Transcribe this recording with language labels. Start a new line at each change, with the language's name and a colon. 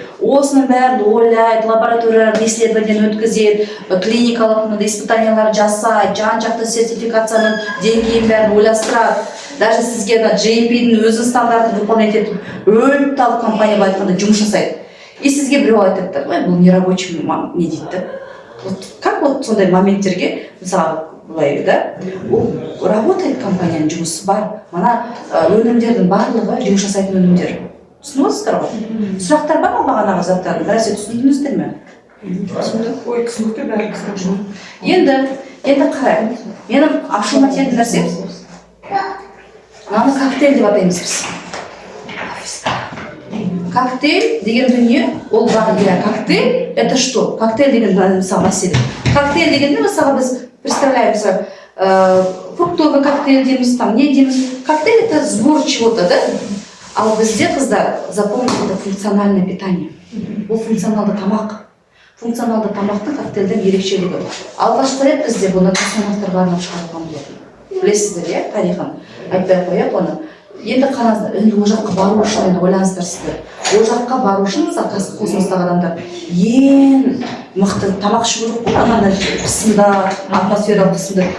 Kazakh: Осының бәрін ойлайды, лабораториялық исследование өткізеді, клиникалық испытаниялар жасайды, жан-жақты сертификацияның деңгейін бәрін ойластырады. Даже сізге GMP-дің өзі стандартын
Russian: выполнять
Kazakh: етіп, өліп-талып компания айтқанда жұмыс жасайды. И сізге біреу айтады, ой, бұл
Russian: не рабочий
Kazakh: не дейді.
Russian: Вот как вот
Kazakh: сондай моменттерге, мысалы, былай, да, ол
Russian: работает
Kazakh: компанияның жұмысы бар. Мана өнімдердің барлығы жұмыс жасайтын өнімдер. Түсініп отырсыздар ғой? Сұрақтар бар ма бағанағы заттардың? Біресе түсіндіңіздер ме? Ой, түсінікті бәрі қысқаша. Енді қарай. Менің ашылма тетін нәрсе, мынаны коктейль деп атаймыз біз. Коктейль деген дүние, ол бар, коктейль,
Russian: это что?
Kazakh: Коктейль деген мысалы мәселе. Коктейль дегенде мысалы біз
Russian: представляем, фруктовый коктейль
Kazakh: дейміз, там не дейміз.
Russian: Коктейль это сбор чего-то, да?
Kazakh: А бізде қыздар,
Russian: запомните, это функциональное питание.
Kazakh: Бұл функционалды тамақ. Функционалды тамақтың коктейльдің ерекшелігі. Алғашқы рет бізде бұны космонавтарға арнап шығарылған болатын. Білесіздер, иә, тарихын айтпай қояйық оны. Енді қараңыздар, енді ол жаққа бару үшін енді ойлаңыздар сіздер. Ол жаққа бару үшін космостағы адамдар ең мықты тамақ ішу керек қой, ана қысымда, атмосфералық қысымда.